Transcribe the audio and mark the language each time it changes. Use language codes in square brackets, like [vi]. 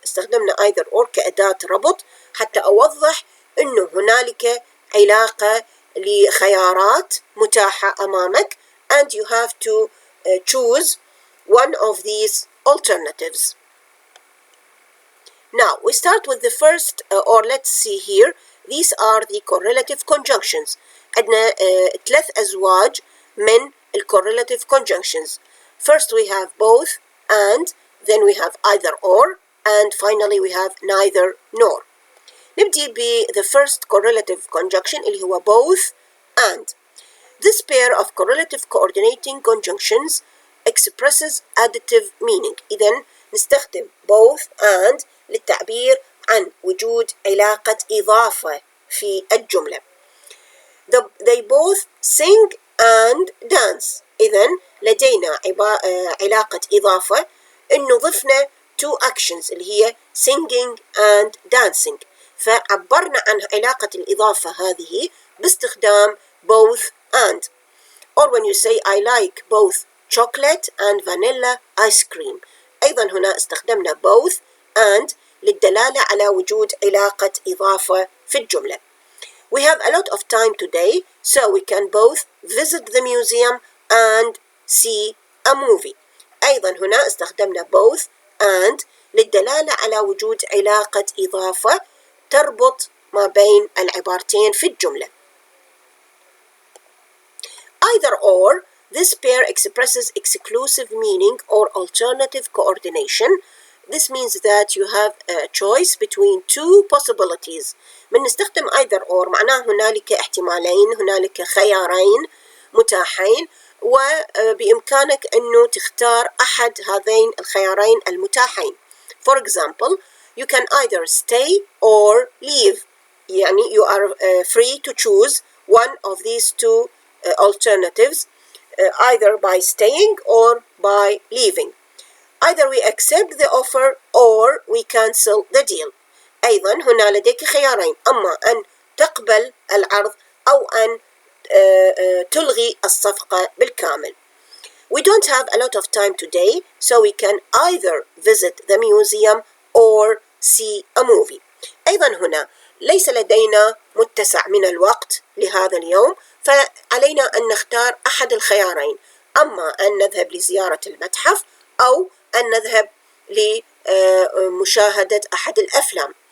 [ar] استخدمنا either or كأداة ربط حتى أوضح أنه هنالك علاقة لخيارات متاحة أمامك [en] and you have to choose one of these alternatives. Now we start with the first or let's see here. These are the correlative conjunctions. [ar] عندنا ثلاث أزواج من correlative conjunctions. [en] First we have both and, then we have either or, and finally we have neither nor. [ar] نبدي ب [en] the first correlative conjunction [ar] اللي هو [en] both and. This pair of correlative coordinating conjunctions expresses additive meaning. [ar] إذن نستخدم both and للتعبير عن وجود علاقة إضافة في الجملة. [en] They both sing and dance. [ar] إذن لدينا علاقة إضافة إنه ضفنا [en] two actions [ar] اللي هي [en] singing and dancing، [ar] فعبرنا عن علاقة الإضافة هذه باستخدام both and. [en] Or when you say I like both chocolate and vanilla ice cream، [ar] أيضا هنا استخدمنا both and للدلالة على وجود علاقة إضافة في الجملة. [en] We have a lot of time today, so we can both visit the museum and see a movie. [ar] أيضا هنا استخدمنا both and للدلالة على وجود علاقة إضافة تربط ما بين العبارتين في الجملة. [en] Either or, this pair expresses exclusive meaning or alternative coordination. This means that you have a choice between two possibilities. [ar] من نستخدم either or معناه هنالك احتمالين، هنالك خيارين متاحين، وبإمكانك أنه تختار أحد هذين الخيارين المتاحين. [en] For example, you can either stay or leave. يعني you are free to choose one of these two alternatives, either by staying or by leaving. Either we accept the offer or we cancel the deal. [ar] أيضا هنا لديك خيارين، أما أن تقبل العرض أو أن تلغي الصفقة بالكامل. [en] We don't have a lot of time today, so we can either visit the museum or see a movie. [ar] أيضا هنا ليس لدينا متسع من الوقت لهذا اليوم، فعلينا أن نختار أحد الخيارين، أما أن نذهب لزيارة المتحف أو أن نذهب لمشاهدة أحد الأفلام.